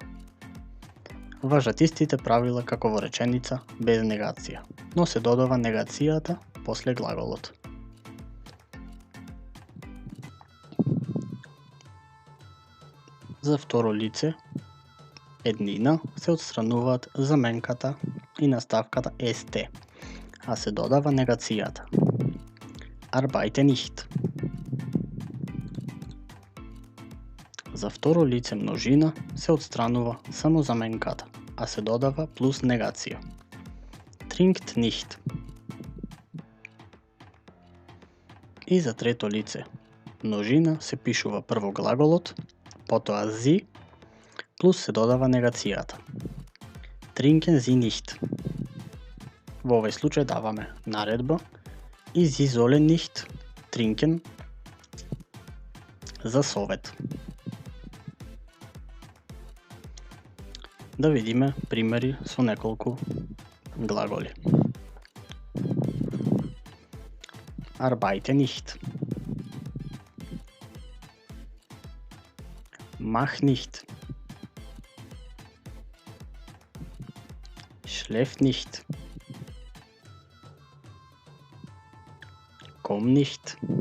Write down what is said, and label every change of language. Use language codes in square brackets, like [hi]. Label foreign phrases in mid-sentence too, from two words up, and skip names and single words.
[mk] Важат истите правила како во реченица без негација, но се додава негацијата после глаголот. За второ лице еднина се отстрануваат заменката и наставката ст, а се додава негацијата. [de] Arbeite nicht. [mk] За второ лице множина се отстранува само заменката, а се додава плюс негација. [de] Trinkt nicht. [mk] И за трето лице множина се пишува прво глаголот, потоа sie, плюс се додава негацијата. [de] Trinken Sie nicht. [mk] Во овој случај даваме наредба и [de] Sie sollen nicht trinken [mk] за совет. Да видиме примери со неколку глаголи. [de] Arbeite nicht. Mach nicht. Schläft nicht. Komm nicht.